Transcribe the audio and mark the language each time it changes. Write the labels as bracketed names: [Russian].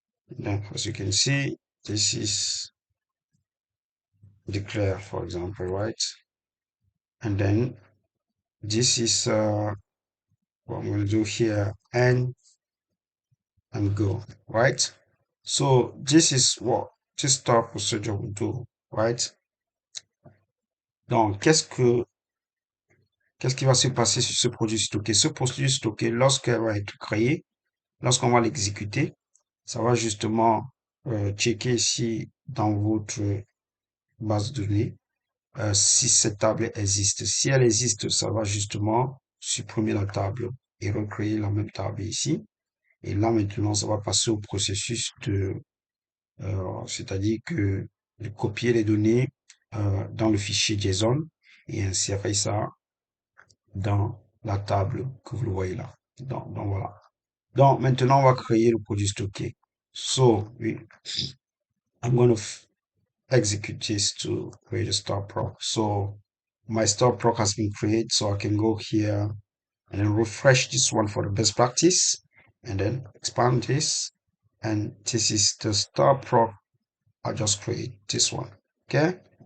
[English] And then as you can see, this is declare, for example, right? And then this is what I'm going to do here, and go, right? So this is what this start procedure will do, right? [French] Donc, qu'est-ce qui va se passer sur ce produit stocké? Ce produit stocké, lorsqu'elle va être créé, lorsqu'on va l'exécuter, ça va justement checker si dans votre base de données, si cette table existe. Si elle existe, ça va justement supprimer la table et recréer la même table ici. Et là, maintenant, ça va passer au processus c'est-à-dire que de copier les données dans le fichier JSON et insérer ça dans la table que vous le voyez là. Donc voilà. Donc maintenant, on va créer le produit stocké. [English] So, I'm going to execute this to create a star proc. So my star proc has been created, so I can go here and then refresh this one for the best practice, and then expand this, and this is the star proc I just create this one. Okay.